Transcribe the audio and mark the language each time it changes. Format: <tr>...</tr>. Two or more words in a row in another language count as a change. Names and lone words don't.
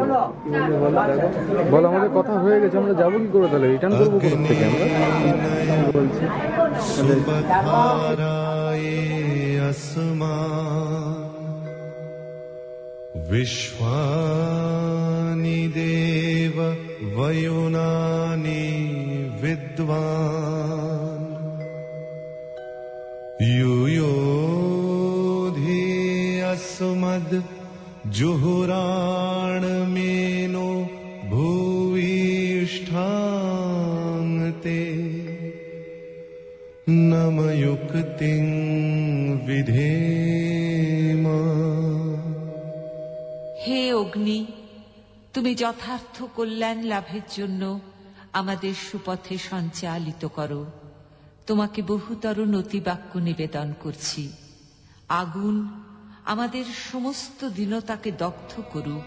<bn>বল আমাদের কথা হয়ে গেছে, আমরা যাবো কি করে, তাহলে রিটার্ন করবো কোথা থেকে আমরা বলছি।</bn> <sa>विश्वानि देव वयुनानि विद्वान् युयोधि अस्मद् जुहुराणमेनो भूयिष्ठान्ते नमयुक्तिं विधेम।</sa> <bn>হে অগ্নি, তুমি যথার্থ কল্যাণ লাভের জন্য আমাদের সুপথে সঞ্চালিত করো। তোমাকে বহুতর নতিবাক্য নিবেদন করছি। আগুন আমাদের সমস্ত দীনতাকে দগ্ধ করুক।</bn>